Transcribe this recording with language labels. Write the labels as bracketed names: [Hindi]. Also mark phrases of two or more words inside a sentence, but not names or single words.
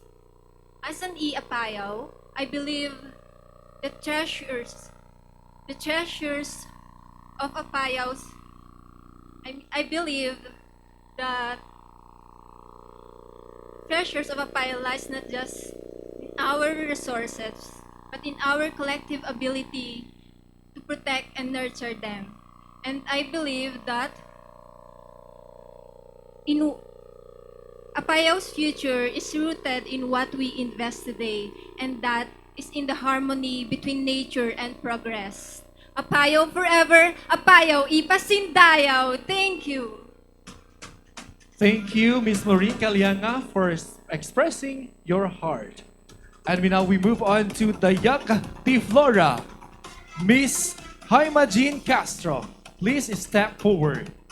[English] As an Apayao, I believe the treasures of Apayaos, I believe that treasures of Apayao lies not just in our resources, but in our collective ability to protect and nurture them. And I believe that in Apayao's future is rooted in what we invest today, and that is in the harmony between nature and progress. Apayao forever, Apayao ipasindayaw. Thank you. Thank you, Miss Maureen Calianga, for expressing your heart. And we move on to Dayag Flora. Miss Jaimajin Castro, please step forward.